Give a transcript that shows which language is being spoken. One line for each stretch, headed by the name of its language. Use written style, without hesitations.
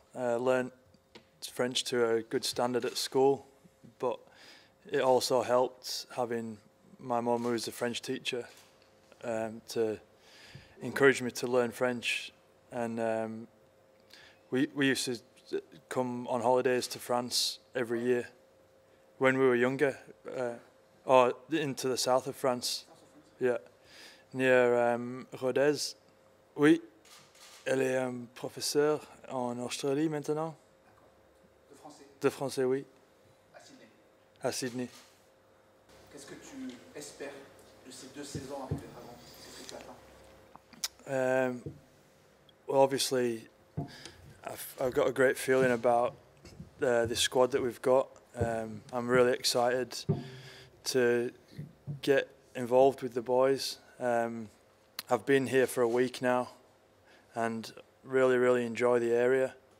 English: I learned French to a good standard at school, but it also helped having my mum, who was a French teacher, to encourage me to learn French. And we used to come on holidays to France every year when we were younger, or into the south of France. Yeah, near Rodez.
French: Oui, elle est professeure en Australie maintenant. De français? De français, oui. À Sydney. À Sydney. Qu'est-ce que tu espères de ces 2 saisons avec les Dragons? Qu'est-ce que tu attends?
English: Well, obviously, I've got a great feeling about the squad that we've got. I'm really excited to get involved with the boys. I've been here for a week now and really enjoy the area.